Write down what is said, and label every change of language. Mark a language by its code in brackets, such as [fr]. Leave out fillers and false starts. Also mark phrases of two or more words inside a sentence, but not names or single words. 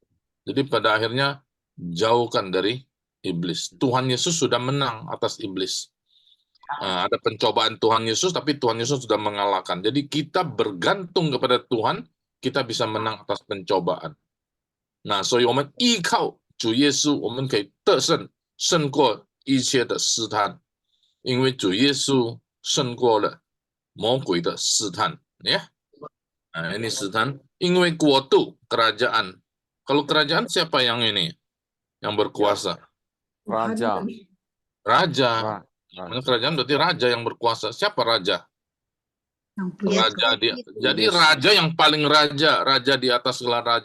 [id] Jadi pada akhirnya jauhkan dari iblis. Tuhan Yesus sudah menang atas iblis. Ada pencobaan Tuhan Yesus, tapi Tuhan Yesus sudah mengalahkan. Jadi kita bergantung kepada Tuhan, kita bisa menang atas pencobaan. Nah, [zh] 所以我们依靠主耶稣，我们可以得胜，胜过一切的试探，因为主耶稣胜过了魔鬼的试探，ya. [id] Nah, ini [zh] 试探, 因为国度, [id] kerajaan. Kalau kerajaan siapa yang ini? Yang berkuasa? Raja. Raja. Kerajaan berarti raja yang berkuasa. Siapa raja? Raja dia. Jadi raja yang paling raja, raja di atas gelar raja.